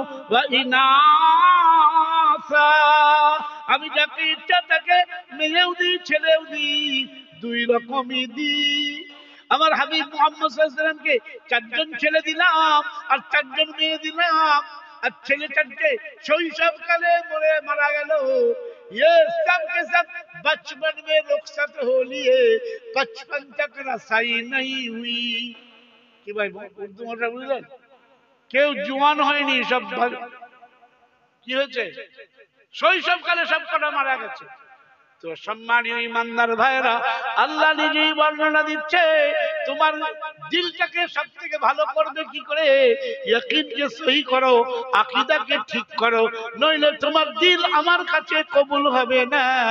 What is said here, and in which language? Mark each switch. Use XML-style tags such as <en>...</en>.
<bn>ওয়া ইনাসা, আমি যাকে ইচ্ছা তাকে মেয়েও দিই ছেলেও দিই, দুই রকমই দিই। আমার হাবিব মুহাম্মদ সাল্লাল্লাহু আলাইহি ওয়াসাল্লামকে 4 জন ছেলে দিলাম আর 4 জন মেয়ে দিলাম, আর ছেলে 4টে শৈশবকালে মরে মারা গেল।</bn> <hi>ये सब के सब बचपन में रुखसत हो लिए, 55 तक रसाई नहीं हुई।</hi> <bn>কি ভাই উর্দু ভাষা বুঝলেন? কেউ জোয়ান হয়নি, সব কি হয়েছে, শৈশবকালে সব কটা মারা গেছে। তো সম্মানীয় ইমানদার ভাইরা, আল্লাহ নিজেই বর্ণনা দিচ্ছে তোমার দিলটাকে সবথেকে ভালো করবে কি করে, ইয়াকিনকে সহি করো, আকীদাকে ঠিক করো, নইলে তোমার দিল আমার কাছে কবুল হবে না।</bn>